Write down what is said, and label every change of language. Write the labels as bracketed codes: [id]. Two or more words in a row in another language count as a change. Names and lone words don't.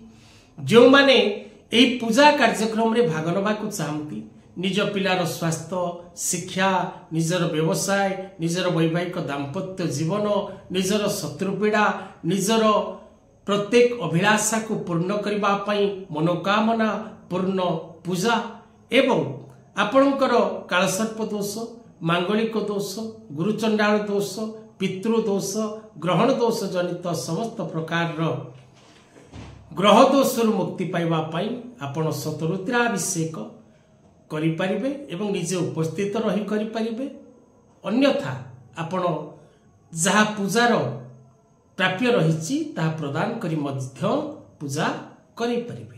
[or] ଯେଉଁ ମାନେ ଏହି ପୂଜା କାର୍ଯ୍ୟକ୍ରମ ରେ ଭାଗ ନେବାକୁ ଚାହାନ୍ତି ନିଜ ପିଲାର ସ୍ୱାସ୍ଥ୍ୟ ଶିକ୍ଷା ନିଜର ବ୍ୟବସାୟ ନିଜର ବୈବାହିକ ଦାମ୍ପତ୍ୟ ଜୀବନ ନିଜର ଶତ୍ରୁପୀଡ଼ା ନିଜର ପ୍ରତ୍ୟେକ ଅଭିଳାଷା କୁ ପୂର୍ଣ୍ଣ କରିବା ପାଇଁ ମନୋକାମନା ପୂର୍ଣ୍ଣ ପୂଜା ଏବଂ ଆପଣଙ୍କର କାଳସର୍ପ ଦୋଷ ମାଙ୍ଗଳିକ ଦୋଷ ଗୁରୁଚଣ୍ଡାଳ ଦୋଷ ପିତୃ ଦୋଷ ଗ୍ରହଣ ଦୋଷ ଜନିତ ସମସ୍ତ ପ୍ରକାର ଗ୍ରହ ଦୋଷ ମୁକ୍ତି ପାଇବା ପାଇଁ ଆପଣ ଶତରୁଦ୍ରାଭିଷେକ କରି ପାରିବେ ଏବଂ ନିଜେ ଉପସ୍ଥିତ ରହି କରି ପାରିବେ। ଅନ୍ୟଥା ଆପଣ ଯାହା ପୂଜାର ପ୍ରାପ୍ୟ ରହି ତାହା ପ୍ରଦାନ କରି ମଧ୍ୟ ପୂଜା କରି ପାରିବେ।